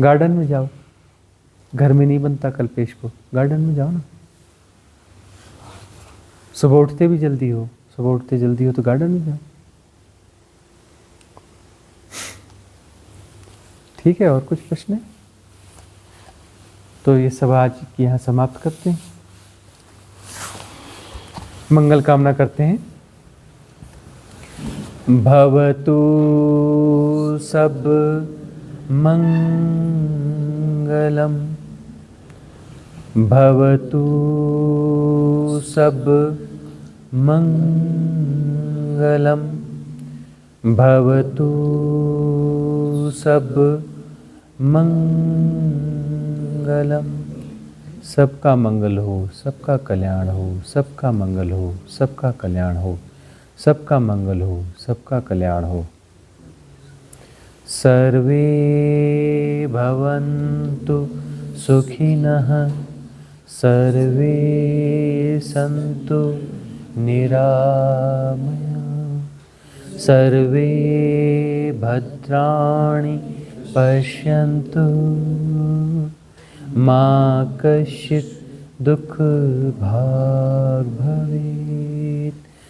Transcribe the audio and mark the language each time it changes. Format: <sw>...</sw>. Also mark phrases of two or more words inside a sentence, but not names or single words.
<hi>गार्डन में जाओ, घर में नहीं बनता कल पेश को, गार्डन में जाओ ना, सुबह उठते जल्दी हो तो गार्डन में जाओ, ठीक है। और कुछ प्रश्न है तो ये सब आज यहाँ समाप्त करते हैं, मंगल कामना करते हैं।</hi> <pi>भवतु सब मंगलम, भवतु सब मंगलम, भवतु सब मंगलम।</pi> <hi>सबका मंगल हो, सबका कल्याण हो, सबका मंगल हो, सबका कल्याण हो, सबका मंगल हो, सबका कल्याण हो।</hi> <sa>सर्वे भवन्तु सुखिनः, सर्वे सन्तु निरामयाः, सर्वे भद्राणि पश्यन्तु, मा कश्चित् दुःख भाग् भवेत्।</sa>